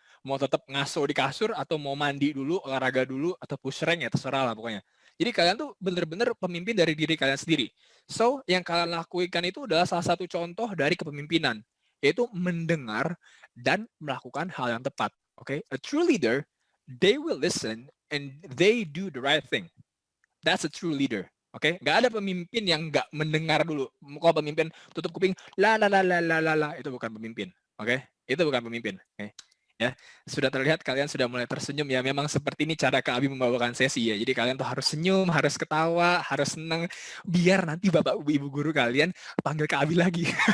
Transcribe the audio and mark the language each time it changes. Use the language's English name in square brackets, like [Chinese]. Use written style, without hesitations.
[Indonesian] Mau tetap ngaso di kasur atau mau mandi dulu, olahraga dulu, atau push rank ya terserah lah pokoknya. Jadi kalian tuh bener-bener pemimpin dari diri kalian sendiri. So, yang kalian lakukan itu adalah salah satu contoh dari kepemimpinan, yaitu mendengar dan melakukan hal yang tepat. [English] Oke, a true leader, they will listen and they do the right thing. That's a true leader. [Indonesian] Oke, nggak ada pemimpin yang nggak mendengar dulu. Kalau pemimpin tutup kuping, itu bukan pemimpin. Oke, itu bukan pemimpin. Oke, ya sudah terlihat kalian sudah mulai tersenyum ya. Memang seperti ini cara Kak Abi membawakan sesi ya. Jadi kalian tuh harus senyum, harus ketawa, harus senang, biar nanti bapak ibu guru kalian panggil Kak Abi lagi.